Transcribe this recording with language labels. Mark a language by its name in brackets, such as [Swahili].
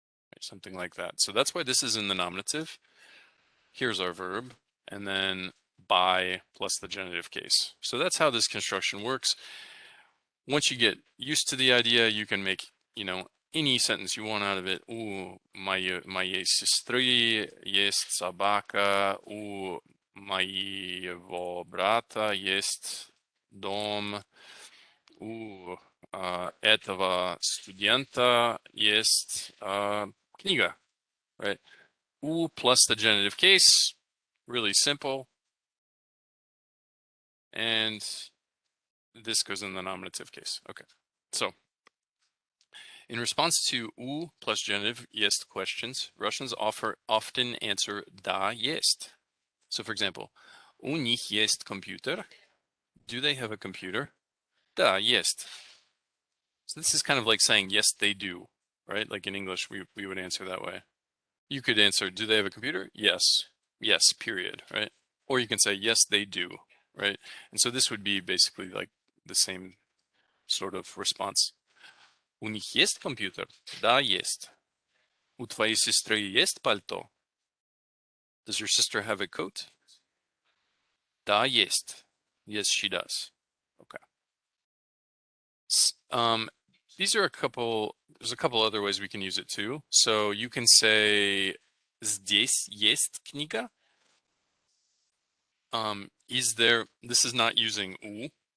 [English] Right, something like that. So that's why this is in the nominative. Here's our verb, and then by plus the genitive case. So that's how this construction works. Once you get used to the idea, you can make, any sentence you want out of it. [Russian] У моей сестры есть собака, у моего брата есть дом, у этого студента есть книга, right? [English] U plus the genitive case, really simple. And this goes in the nominative case. Okay, so in response to u plus genitive jest questions, Russians often answer [Russian] da jest. [English] So for example, [Russian] у них есть компьютер. [English] Do they have a computer? [Russian] Da jest. [English] So this is kind of like saying yes, they do, right? Like in English, we would answer that way. You could answer, do they have a computer? Yes. Yes, period, right? Or you can say, yes, they do, right? And so this would be basically like the same sort of response. [Russian] У них есть компьютер? Да, есть. У твоей сестры есть пальто? [English] Does your sister have a coat? [Russian] Да, есть. [English] Yes, she does. Okay. These are there's a couple other ways we can use it too. So you can say, [Russian] Здесь есть книга. [English] This is not using u.